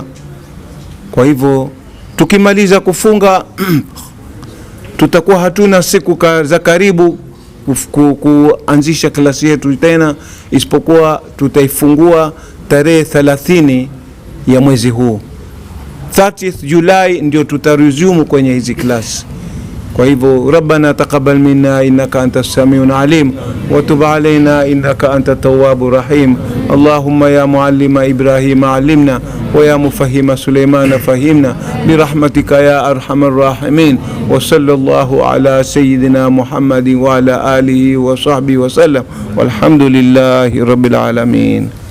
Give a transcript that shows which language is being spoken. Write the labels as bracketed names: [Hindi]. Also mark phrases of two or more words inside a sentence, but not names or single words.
[Swahili] Kwa hivyo tukimaliza kufunga tutakuwa hatuna siku za karibu kuanzisha klasi yetu tena, isipokuwa tutaifungua tarehe 30 ya mwezi huu. 30th July ndio tutaresume kwenye hizi klasi. Kwa hivyo [Arabic] ربنا تقبل منا إنك أنت السميع العليم وتب علينا إنك أنت التواب الرحيم. اللهم يا معلم إبراهيم علمنا ويا مفهم سليمان فهمنا برحمتك يا أرحم الراحمين. وصلى الله على سيدنا محمد وعلى آله وصحبه وسلم والحمد لله رب العالمين.